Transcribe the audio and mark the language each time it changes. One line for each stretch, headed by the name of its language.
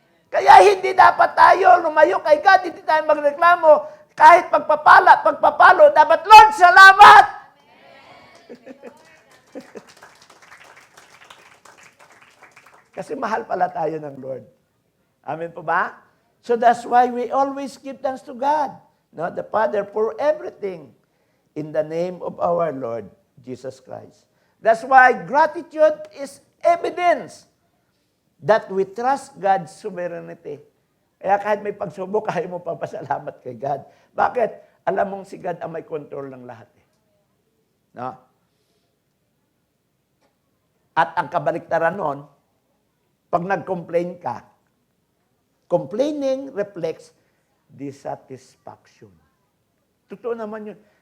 Filipino: Kaya hindi dapat tayo lumayo kay God, hindi tayo magreklamo. Kahit pagpapalo, dapat, Lord, salamat! Kasi mahal pala tayo ng Lord. Amen po ba?
English: So that's why we always give thanks to God, the Father, for everything in the name of our Lord Jesus Christ. That's why gratitude is evidence that we trust God's sovereignty.
Filipino: Kaya kahit may pagsubok, kaya mo papasalamat kay God. Bakit? Alam mong si God ang may control ng lahat. No? At ang kabaliktaran nun, pag nag-complain ka,
English: complaining reflects dissatisfaction.
Filipino: Totoo naman yun.